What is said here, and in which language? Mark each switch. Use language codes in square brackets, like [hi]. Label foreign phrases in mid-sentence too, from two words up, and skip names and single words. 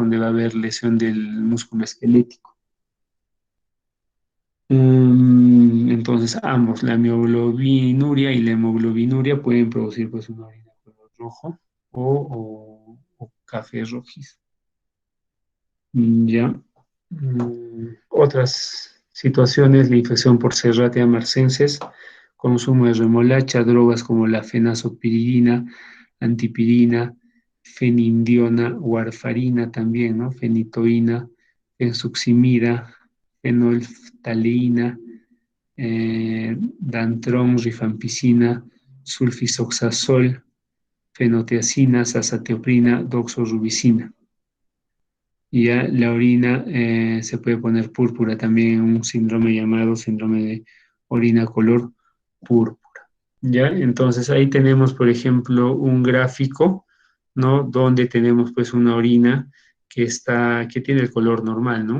[es] Donde va a haber lesión del músculo esquelético. Entonces, ambos, la mioglobinuria y la hemoglobinuria, pueden producir pues una orina de color rojo o café rojizo. Ya. Otras situaciones, la infección por Serratia marcenses, consumo de remolacha, drogas como la fenazopiridina, antipirina, fenindiona, warfarina también, ¿no? Fenitoína, fensuximida, fenolftaleína, Dantron, rifampicina, sulfisoxazol, fenotiazina, azathioprina, doxorubicina. Y ya la orina se puede poner púrpura también en un síndrome llamado síndrome de orina color púrpura. ¿Ya? Entonces ahí tenemos, por ejemplo, un gráfico, ¿no? Donde tenemos pues una orina que tiene el color normal, ¿no?